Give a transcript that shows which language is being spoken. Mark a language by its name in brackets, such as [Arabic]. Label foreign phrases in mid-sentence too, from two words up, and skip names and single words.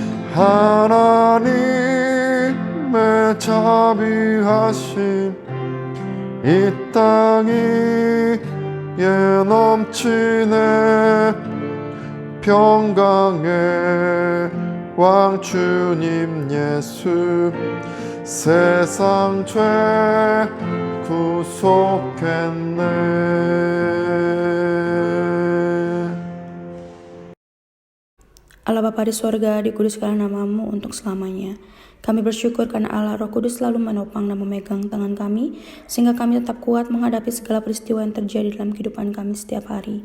[Korean] 하나님의 자비하심 이 땅 위에 넘치네. 평강의 왕 주님 예수 세상 죄 구속했네. [Indonesian] Allah Bapa di sorga, dikuduskanlah namamu untuk selamanya. Kami bersyukur karena Allah Roh Kudus selalu menopang dan memegang tangan kami, sehingga kami tetap kuat menghadapi segala peristiwa yang terjadi dalam kehidupan kami setiap hari.